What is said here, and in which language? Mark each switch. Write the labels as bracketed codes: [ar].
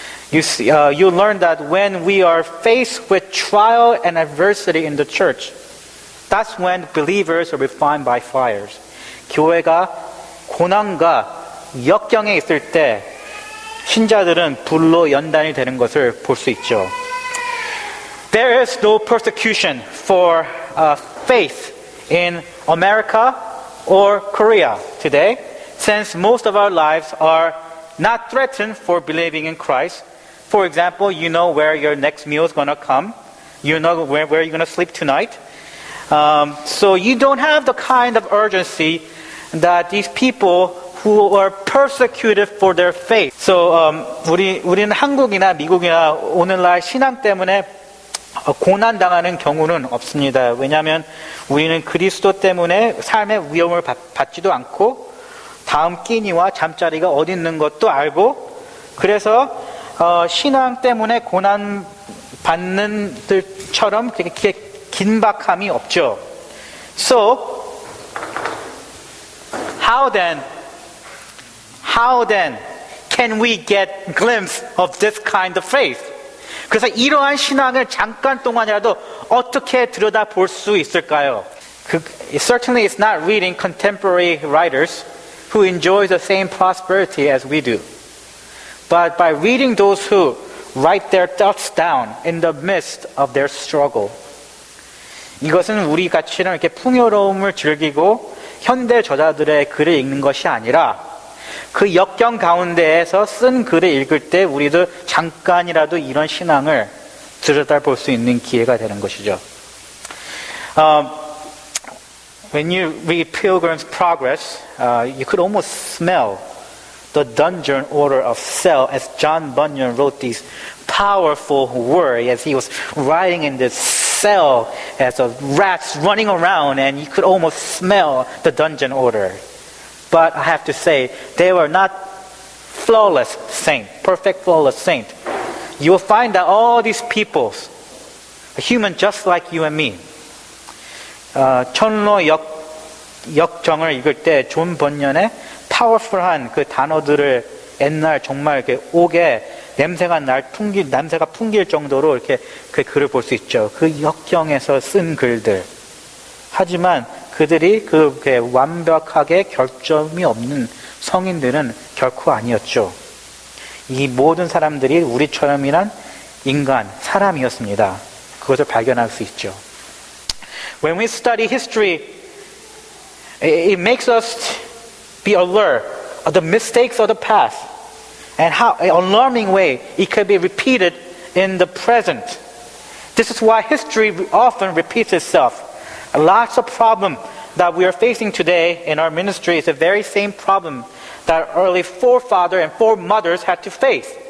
[en] You learn that when we are faced with trial and adversity in the church, that's when believers are refined by fires. [ko] 교회가 고난과 역경에 있을 때 신자들은 불로 연단이 되는 것을 볼 수 있죠. [en] There is no persecution for faith in America or Korea today, since most of our lives are not threatened for believing in Christ. For example, you know where your next meal is going to come. You know where you're going to sleep tonight. So you don't have the kind of urgency that these people who are persecuted for their faith. [ko] So 우리는 한국이나 미국이나 오늘날 신앙 때문에 고난당하는 경우는 없습니다. 왜냐하면 우리는 그리스도 때문에 삶의 위험을 받지도 않고 다음 끼니와 잠자리가 어디 있는 것도 알고, 그래서 신앙 때문에 고난 받는 들처럼 그렇게 긴박함이 없죠. [en] So how then can we get glimpse of this kind of faith? [ko] 그래서 이러한 신앙을 잠깐 동안이라도 어떻게 들여다볼 수 있을까요? [en] Certainly it's not reading contemporary writers who enjoy the same prosperity as we do, but by reading those who write their thoughts down in the midst of their struggle. [ko] 이것은 우리 같이는 이렇게 풍요로움을 즐기고 현대 저자들의 글을 읽는 것이 아니라 그 역경 가운데에서 쓴 글을 읽을 때 우리도 잠깐이라도 이런 신앙을 들여다볼 수 있는 기회가 되는 것이죠. [en] When you read Pilgrim's Progress, you could almost smell the dungeon order of cell as John Bunyan wrote these powerful words as he was writing in this cell as the rats running around, and you could almost smell the dungeon order. But I have to say, they were not flawless saints, perfect flawless saints. You will find that all these people are human just like you and me. [ko] 천로 역정을 읽을 때 존 번연의 파워풀한 그 단어들을 옛날 정말 이렇게 옥에 냄새가 풍길 정도로 이렇게 그 글을 볼 수 있죠. 그 역경에서 쓴 글들. 하지만 그들이 그렇게 완벽하게 결점이 없는 성인들은 결코 아니었죠. 이 모든 사람들이 우리처럼이란 인간, 사람이었습니다. 그것을 발견할 수 있죠. [en] When we study history, it makes us be alert of the mistakes of the past and how, in an alarming way, it could be repeated in the present. This is why history often repeats itself. Lots of problems that we are facing today in our ministry is the very same problem that early forefathers and foremothers had to face.